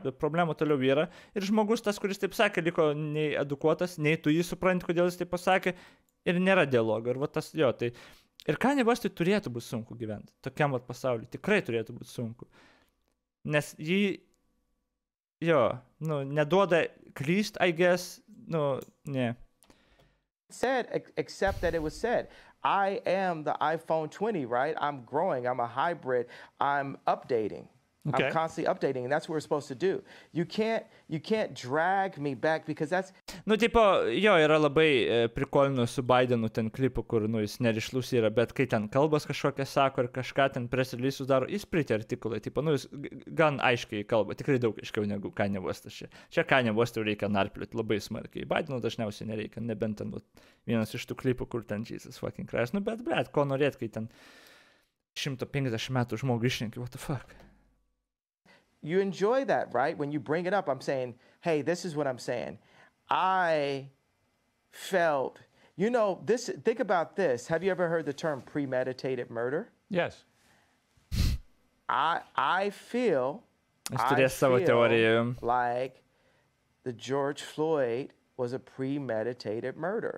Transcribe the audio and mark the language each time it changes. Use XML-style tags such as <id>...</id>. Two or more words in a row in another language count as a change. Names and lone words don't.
<lt>Bet problema toliau yra. Ir žmogus tas, kuris taip sakė, liko nei edukuotas, nei tu jį supranti, kodėl jis taip pasakė. Ir nėra dialogo. Ir va tas jo, tai... Ir Kanye Westui turėtų būti sunku gyventi. Tokiam va pasauliu. Tikrai turėtų būti sunku. Nes jį... Jo, nu, neduoda klyst,</lt> <en>I guess.</en> <lt>Nu, ne.</lt> <en>Said, except that it was said, I am the iPhone 20, right? I'm growing, I'm a hybrid, I'm updating. Okay. I'm constantly updating, and that's what we're supposed to do. You can't drag me back because that's...</en> <lt>Nu, tipo, jo, yra labai prikolinu su Bidenu ten klipu, kur, nu, jis nerišlus yra, bet kai ten kalbas kažkokią sako ir kažką ten</lt> <en>press release'us</en> <lt>daro, jis pretty artikulai, tipo, nu, jis gan aiškiai kalba, tikrai daug aiškiau negu Kanye Westas čia. Čia Kanye West'u reikia narpliuoti labai smarkiai. Bidenu dažniausiai nereikia, nebent ten vienas iš tų klipų, kur ten</lt> <en>Jesus fucking Christ.</en> <lt>Nu, bet, blet, ko norėt, kai ten 150 metų žmogų išrinki,</lt> <en>what the fuck? You enjoy that, right? When you bring it up, I'm saying, hey, this is what I'm saying. I felt, you know, this. Think about this. Have you ever heard the term premeditated murder? Yes. I feel like the George Floyd was a premeditated murder.</en>